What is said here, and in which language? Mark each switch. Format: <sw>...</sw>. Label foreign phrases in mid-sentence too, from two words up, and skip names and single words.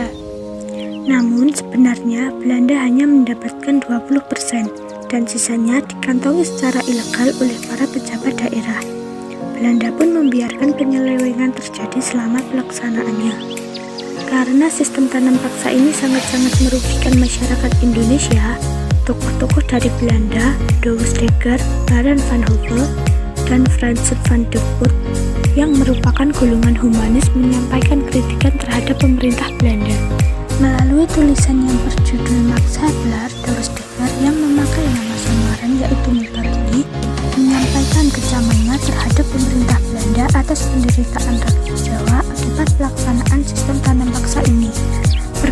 <id>Namun sebenarnya Belanda hanya mendapatkan 20% dan sisanya dikantongi secara ilegal oleh para pejabat daerah. Belanda pun membiarkan penyelewengan terjadi selama pelaksanaannya. Karena sistem tanam paksa ini sangat-sangat merugikan masyarakat Indonesia, tokoh-tokoh dari Belanda, Douwe Steger, Baron van Hove, dan Frans van der Voort yang merupakan golongan humanis menyampaikan kritikan terhadap pemerintah Belanda. Melalui tulisan yang berjudul Max Havelaar, Douwe Steger yang memakai nama samaran yaitu Multatuli menyampaikan kecamannya terhadap pemerintah Belanda atas penderitaan rakyat Jawa akibat pelaksanaan sistem tanam paksa ini.</id>